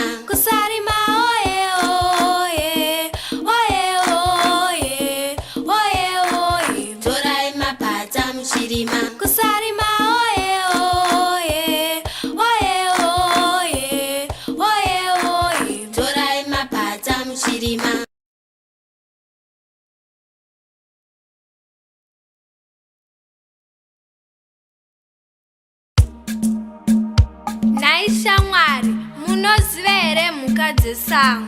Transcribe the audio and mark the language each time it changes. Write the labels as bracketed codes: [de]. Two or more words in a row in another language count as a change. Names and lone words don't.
[sn] Kusarima oye oye, oye oye, oye oye. Torai mapadza muchirima. Kusarima oye oye, oye oye, oye oye. Torai mapadza muchirima. Nhai shamwari, munoziva here mhuka dzesango?